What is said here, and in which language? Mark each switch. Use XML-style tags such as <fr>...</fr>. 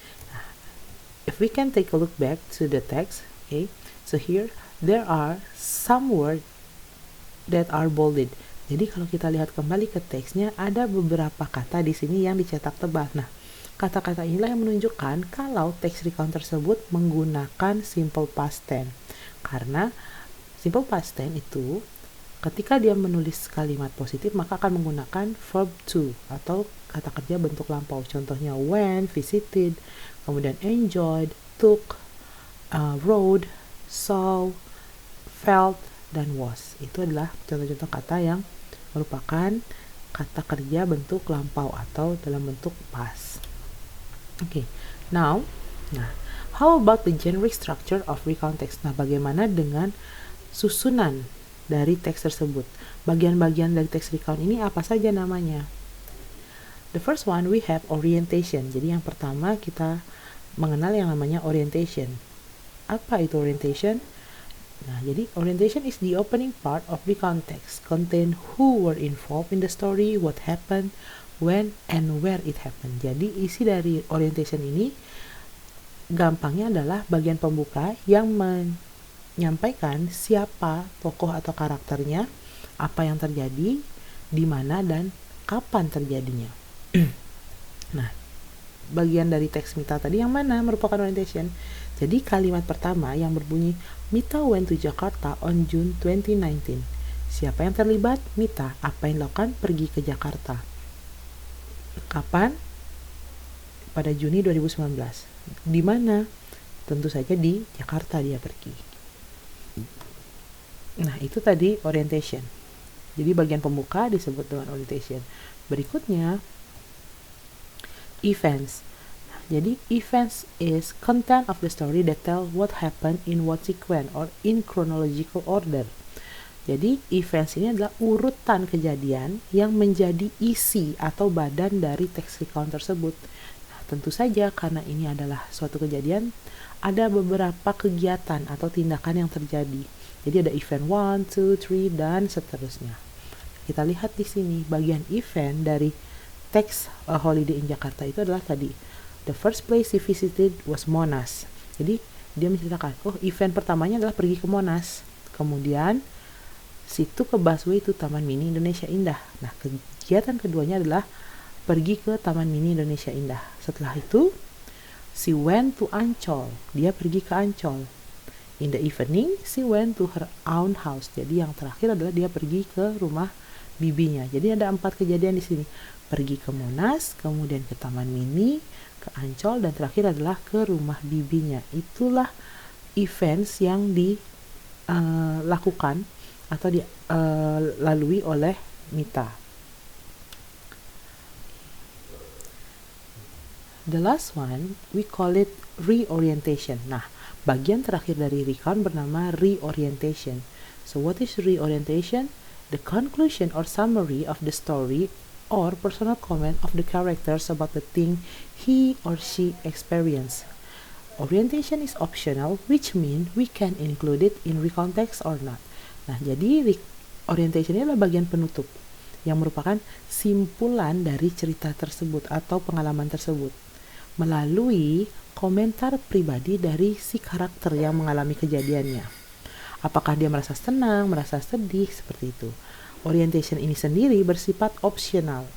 <id>Nah,</id> <en>if we can take a look back to the text, okay, so here there are some words that are bolded.</en> <id>Jadi kalau kita lihat kembali ke teksnya, ada beberapa kata di sini yang dicetak tebal. Nah, kata-kata inilah yang menunjukkan kalau teks recount tersebut menggunakan simple past tense. Karena simple past tense itu ketika dia menulis kalimat positif maka akan menggunakan verb to atau kata kerja bentuk lampau. Contohnya went, visited, kemudian enjoyed, took, rode, saw, felt, dan was. Itu adalah contoh-contoh kata yang merupakan kata kerja bentuk lampau atau dalam bentuk past.</id> <en>Okay, now, How about the generic structure of recount text?</en> <id>Nah, bagaimana dengan susunan dari teks tersebut? Bagian-bagian dari teks recount ini apa saja namanya?</id> <en>The first one we have orientation.</en> <id>Jadi yang pertama kita mengenal yang namanya orientation. Apa itu orientation? Nah, jadi</id> <en>orientation is the opening part of recount text, contain who were involved in the story, what happened, when, and where it happened.</en> <id>Jadi isi dari orientation ini gampangnya adalah bagian pembuka yang menyampaikan siapa tokoh atau karakternya, apa yang terjadi, di mana, dan kapan terjadinya. Nah, bagian dari teks Mita tadi yang mana merupakan orientation? Jadi kalimat pertama yang berbunyi</id> <en>Mita went to Jakarta on June 2019.</en> <id>Siapa yang terlibat? Mita. Apa yang dilakukan? Pergi ke Jakarta. Kapan? Pada Juni 2019. Di mana? Tentu saja di Jakarta dia pergi. Nah, itu tadi orientation. Jadi bagian pembuka disebut dengan orientation. Berikutnya events. Jadi</id> <en>events is content of the story that tell what happened in what sequence or in chronological order.</en> <id>Jadi events ini adalah urutan kejadian yang menjadi isi atau badan dari teks recount tersebut. Nah, tentu saja karena ini adalah suatu kejadian, ada beberapa kegiatan atau tindakan yang terjadi. Jadi ada event 1, 2, 3 dan seterusnya. Kita lihat di sini bagian event dari teks Holiday in Jakarta itu adalah tadi.</id> <en>The first place he visited was Monas.</en> <id>Jadi dia menceritakan, event pertamanya adalah pergi ke Monas. Kemudian situ ke busway itu Taman Mini Indonesia Indah. Nah, kegiatan keduanya adalah pergi ke Taman Mini Indonesia Indah. Setelah itu,</id> <en>she went to Ancol.</en> <id>Dia pergi ke Ancol.</id> <en>In the evening, she went to her own house.</en> <id>Jadi yang terakhir adalah dia pergi ke rumah bibinya. Jadi ada 4 kejadian di sini. Pergi ke Monas, kemudian ke Taman Mini, ke Ancol, dan terakhir adalah ke rumah bibinya. Itulah events yang dilakukan atau dilalui oleh Mita.</id> <en>The last one, we call it reorientation.</en> <id>Nah, bagian terakhir dari recount bernama reorientation.</id> <en>So what is reorientation? The conclusion or summary of the story or personal comment of the characters about the thing he or she experienced. Orientation is optional, which means we can include it in recount text or not.</en> <id>Nah, jadi orientation ini adalah bagian penutup yang merupakan simpulan dari cerita tersebut atau pengalaman tersebut melalui komentar pribadi dari si karakter yang mengalami kejadiannya. Apakah dia merasa senang, merasa sedih, seperti itu. Orientation ini sendiri bersifat optional.</id>